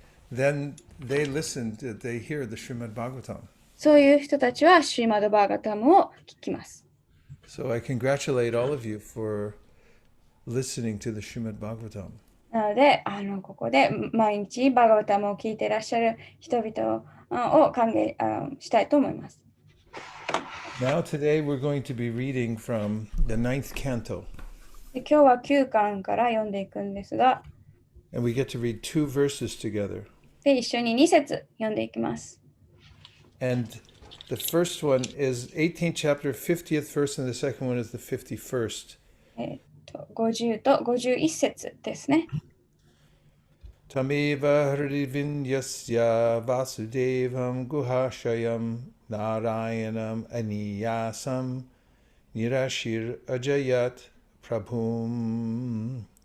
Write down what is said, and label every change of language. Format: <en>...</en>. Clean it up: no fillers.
<en>then they hear the Srimad Bhagavatam.</en> <ja>そういう人たちはシーマドバーガタムを聞きます。</ja> <en>So I congratulate all of you for listening to the Srimad Bhagavatam.</en> <ja>なので、ここで毎日バーガタムを聞いていらっしゃる人々を歓迎したいと思います。</ja> <en>Now today we're going to be reading from the 9th canto.</en> <ja>で今日は9巻から読んでいくんですが、</ja> <en>And we get to read 2 verses together.</en> <ja>で一緒に2節読んでいきます。</ja> <en>And the first one is 18th chapter, 50th verse, and the second one is the 51st.</en> <ja>50と51節ですね。</ja> <sa>Tameva hridivinyasya vasudevam guhashayam narayanam aniyasam nirashir ajayat prabhum.</sa>